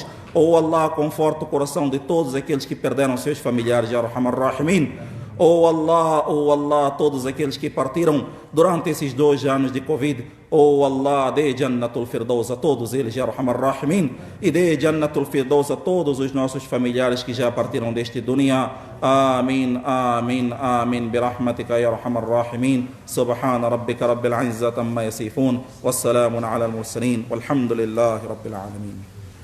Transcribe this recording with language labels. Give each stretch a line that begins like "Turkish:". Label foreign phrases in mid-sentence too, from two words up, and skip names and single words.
Portuguese: Oh Allah, conforta o coração de todos aqueles que perderam seus familiares,
Arabic: يا أرحم الراحمين.
Portuguese: Oh Allah, todos aqueles que partiram durante esses 2 anos de Covid. Oh Allah, dê
Arabic: جنة الفردوس
Portuguese: a todos eles,
Arabic: يا أرحم الراحمين.
Portuguese: E dê
Arabic: جنة الفردوس
Portuguese: a todos os nossos familiares que já partiram deste dunya.
Arabic: آمين، آمين، آمين. برحمتك، يا أرحم الراحمين. سبحان ربك رب العزة عما يصفون. وسلام على المرسلين. والحمد لله رب العالمين.